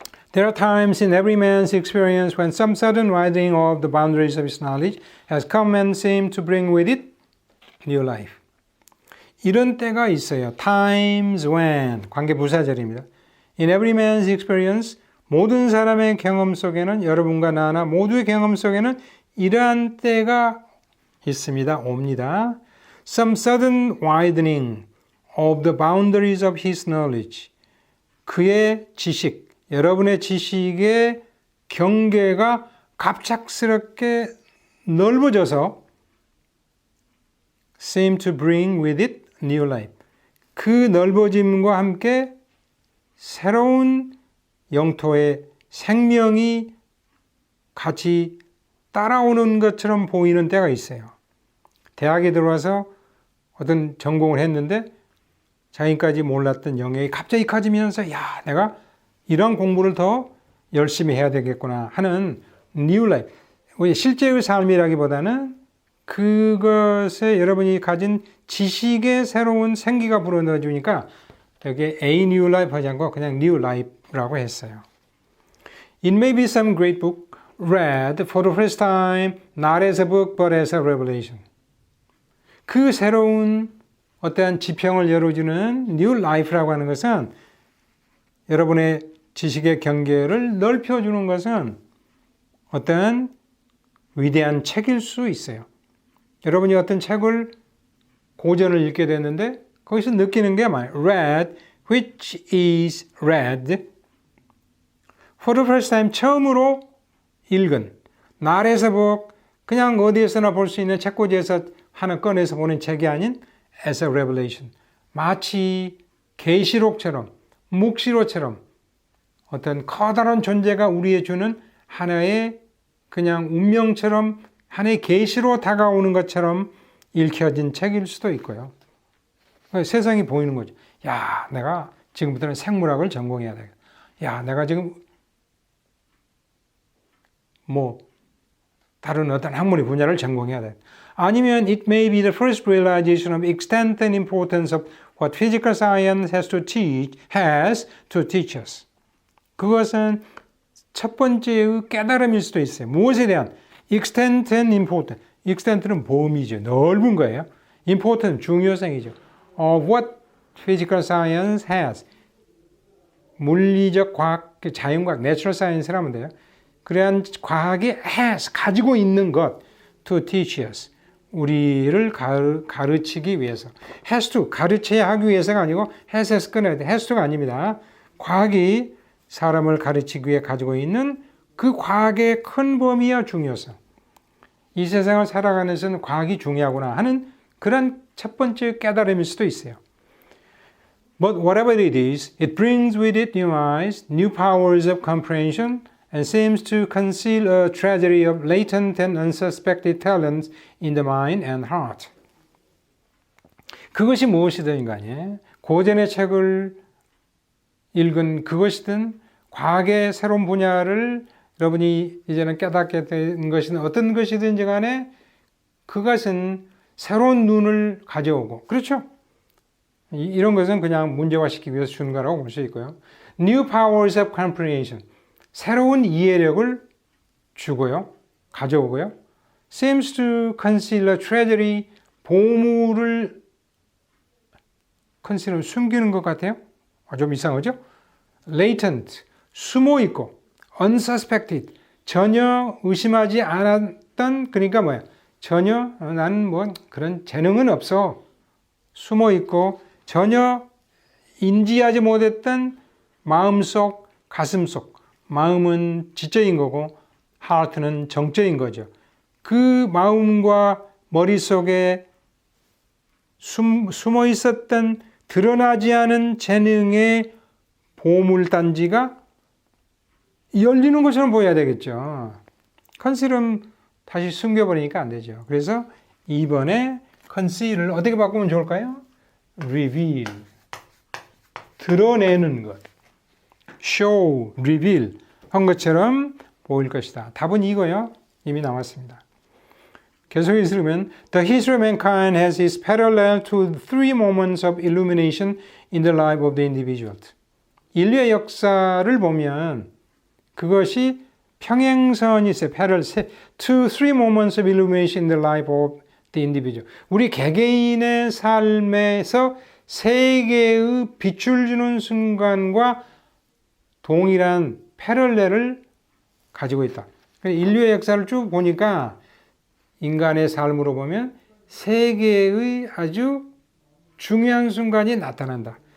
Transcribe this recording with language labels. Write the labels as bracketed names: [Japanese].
[English] There are times in every man's experience when some sudden widening of the boundaries of his knowledge has come and seemed to bring with it new life. [Korean] 이런 때가 있어요. [English] Times when, [Korean] 관계부사절입니다. [English] In every man's experience, [Korean] 모든 사람의 경험 속에는, 여러분과 나나 모두의 경험 속에는 이러한 때가 있습니다. 옵니다. [English] Some sudden widening of the boundaries of his knowledge. [Korean] 그의 지식, 여러분의 지식의 경계가 갑작스럽게 넓어져서 [English] seem to bring with it new life. [Korean] 그 넓어짐과 함께 새로운 영토의 생명이 같이 따라오는 것처럼 보이는 때가 있어요. 대학에 들어와서 어떤 전공을 했는데 자기까지 몰랐던 영역이 갑자기 커지면서 야, 내가 이런 공부를 더 열심히 해야 되겠구나 하는 [English] new life. [Korean] 실제의 삶이라기보다는 그것에 여러분이 가진 지식의 새로운 생기가 불어넣어 주니까 여기에 [English] a new life [Korean] 하지 않고 그냥 new life라고 했어요. [English] It may be some great book read for the first time, not as a book but as a revelation. [Korean] 그 새로운 어떠한 지평을 열어주는 [English] new life [Korean] 라고 하는 것은 여러분의 지식의 경계를 넓혀주는 것은 어떠한 위대한 책일 수 있어요. 여러분이 어떤 책을 고전을 읽게 됐는데 거기서 느끼는 게 뭐예요? [English] Read, which is read. For the first time, [Korean] 처음으로 읽은. [English] Not as a book, [Korean] 그냥 어디에서나 볼 수 있는 책꽂이에서 하나 꺼내서 보는 책이 아닌 [English] as a revelation. [Korean] 마치 계시록처럼, 묵시록처럼 어떤 커다란 존재가 우리에 주는 하나의 그냥 운명처럼 하나의 계시로 다가오는 것처럼 읽혀진 책일 수도 있고요. 세상이 보이는 거죠. 야, 내가 지금부터는 생물학을 전공해야 되겠다. 야, 내가 지금 다른 어떤 학문의 분야를 전공해야 돼. 아니면 [English] it may be the first realization of extent and importance of what physical science has to teach us. [Korean] 그것은 첫 번째의 깨달음일 수도 있어요. 무엇에 대한 [English] extent and importance. [Korean] extent는 범위죠. 넓은 거예요. [English] important는 [Korean] 중요성이죠. [English] Of what physical science has. [Korean] 물리적 과학, 자연과학, [English] natural science [Korean] 를 하면 돼요. 그러한 과학이 has, 가지고 있는 것, [English] to teach us. [Korean] 우리를 가르치기 위해서. has to, 가르쳐야 하기 위해서가 아니고 has에서 끊어야 돼. has to가 아닙니다. 과학이 사람을 가르치기 위해 가지고 있는 그 과학의 큰 범위와 중요성. 이 세상을 살아가는 데서는 과학이 중요하구나 하는 그런 첫 번째 깨달음일 수도 있어요. [English] But whatever it is, it brings with it new eyes, new powers of comprehension, and seems to conceal a treasury of latent and unsuspected talents in the mind and heart. [Korean] 그것이 무엇이든 간에 고전의 책을 읽은 그것이든 과학의 새로운 분야를 여러분이 이제는 깨닫게 된 것이든 어떤 것이든지 간에 그것은 새로운 눈을 가져오고 그렇죠? 이런 것은 그냥 문제화시키기 위해서 주는 거라고 볼 수 있고요. [English] New powers of comprehension. [Korean] 새로운 이해력을 주고요. 가져오고요. [English] Seems to conceal a treasury. [Korean] 보물을 conceal, 숨기는 것 같아요. 좀 이상하죠? Latent. 숨어있고 unsuspected. 전혀 의심하지 않았던 그러니까 뭐야? 전혀 나는 그런 재능은 없어. 숨어있고 전혀 인지하지 못했던 마음속, 가슴속. 마음은 지적인 거고 heart는 정적인 거죠. 그 마음과 머릿속에 숨어 있었던 드러나지 않은 재능의 보물단지가 열리는 것처럼 보여야 되겠죠. 컨실은 다시 숨겨버리니까 안 되죠. 그래서 2번에 컨실을 어떻게 바꾸면 좋을까요? reveal, 드러내는 것. show, reveal 한 것처럼 보일 것이다. 답은 이거요. 이미 나왔습니다. 계속 읽으면 [English] The history of mankind has its parallel to three moments of illumination in the life of the individual. [Korean] 인류의 역사를 보면 그것이 평행선이 있어요. [English] parallel to three moments of illumination in the life of the individual. [Korean] 우리 개개인의 삶에서 세 개의 빛을 주는 순간과 동일한 패럴렐을 가지고 있다. 인류의 역사를 쭉 보니까 인간의 삶으로 보면 세 개의 아주 중요한 순간이 나타난다.